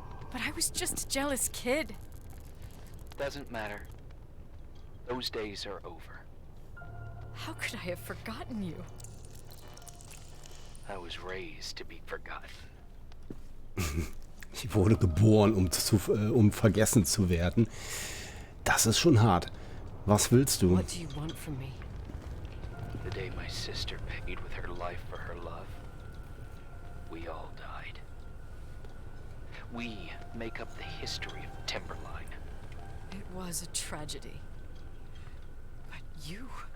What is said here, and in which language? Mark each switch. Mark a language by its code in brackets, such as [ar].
[en] But I was just a jealous kid. Doesn't matter. Those days are over. How could I have forgotten you? I was raised to be forgotten. [de] Ich wurde geboren, um vergessen zu werden. Das ist schon hart. Was willst du? [en] What do you want from me? The day my sister paid with her life for her love, we all died. We make up the history of Timberline. It was a tragedy. But you...